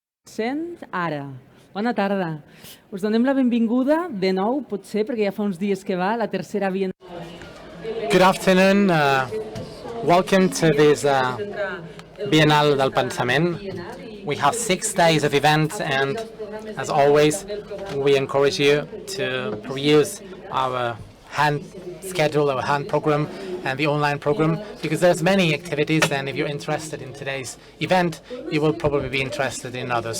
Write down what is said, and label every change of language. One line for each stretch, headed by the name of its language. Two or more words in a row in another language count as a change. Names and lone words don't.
Catalan: Sent ara. Bona tarda. Us donem la benvinguda de nou, potser, perquè ja fa uns dies que va, la tercera Biennal.
English: Good afternoon. Welcome to this Biennal del Pensament. We have 6 days of events, and as always, we encourage you to peruse our hand schedule, our hand program, and the online program, because there's many activities, and if you're interested in today's event, you will probably be interested in others.